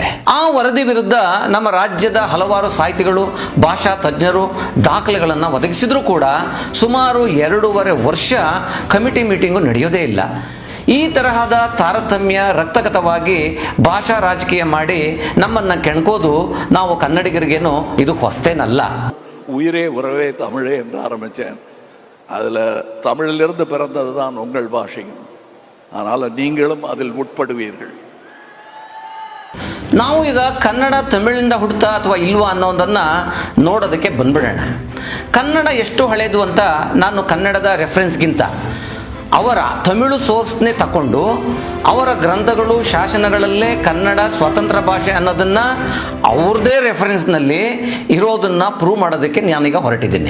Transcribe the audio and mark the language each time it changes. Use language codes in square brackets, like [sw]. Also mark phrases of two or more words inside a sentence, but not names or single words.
[kn] ಆ ವರದಿ ವಿರುದ್ಧ ನಮ್ಮ ರಾಜ್ಯದ ಹಲವಾರು ಸಾಹಿತಿಗಳು, ಭಾಷಾ ತಜ್ಞರು ದಾಖಲೆಗಳನ್ನು ಒದಗಿಸಿದ್ರೂ ಕೂಡ ಸುಮಾರು 2.5 ವರ್ಷ [en] committee meeting [kn] ನಡೆಯೋದೇ ಇಲ್ಲ. ಈ ತರಹದ ತಾರತಮ್ಯ ರಕ್ತಗತವಾಗಿ ಭಾಷಾ ರಾಜಕೀಯ ಮಾಡಿ ನಮ್ಮನ್ನ ಕೆಣಕೋದು ನಾವು ಕನ್ನಡಿಗರಿಗೇನು ಇದು ಹೊಸ್ತೇನಲ್ಲ. [ta] உயிரே உறவே தமிழே என்று ஆரம்பித்தேன். அதில் தமிழிலிருந்து பிறந்தது தான் உங்கள் பாஷையும். அதனால் நீங்களும் அதில் உட்படுவீர்கள். [kn] ನಾವು ಈಗ ಕನ್ನಡ ತಮಿಳಿಂದ ಹುಡ್ತಾ ಅಥವಾ ಇಲ್ವಾ ಅನ್ನೋದನ್ನು ನೋಡೋದಕ್ಕೆ ಬಂದ್ಬಿಡೋಣ. ಕನ್ನಡ ಎಷ್ಟು ಹಳೇದು ಅಂತ ನಾನು ಕನ್ನಡದ ರೆಫರೆನ್ಸ್ಗಿಂತ ಅವರ ತಮಿಳು ಸೋರ್ಸ್ನೇ ತಗೊಂಡು ಅವರ ಗ್ರಂಥಗಳು ಶಾಸನಗಳಲ್ಲೇ ಕನ್ನಡ ಸ್ವತಂತ್ರ ಭಾಷೆ ಅನ್ನೋದನ್ನ ಅವ್ರದೇ ರೆಫರೆನ್ಸ್ನಲ್ಲಿ ಇರೋದನ್ನ ಪ್ರೂವ್ ಮಾಡೋದಕ್ಕೆ ನಾನೀಗ ಹೊರಟಿದ್ದೀನಿ.